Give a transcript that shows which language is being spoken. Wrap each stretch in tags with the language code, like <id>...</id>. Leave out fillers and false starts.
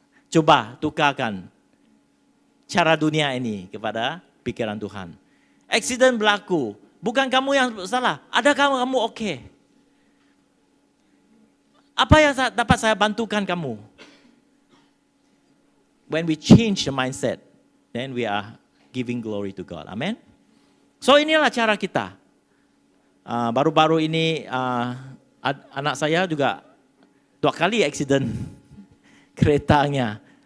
<ms>Coba tukarkan cara dunia ini kepada pikiran Tuhan. Accident berlaku. Bukan kamu yang salah. Adakah kamu okey? Apa yang dapat saya bantukan kamu?</ms> <en>When we change the mindset, then we are giving glory to God.</en> <ms>Amen. So inilah cara kita. Baru-baru ini anak saya juga 2 kali accident keretanya.</ms>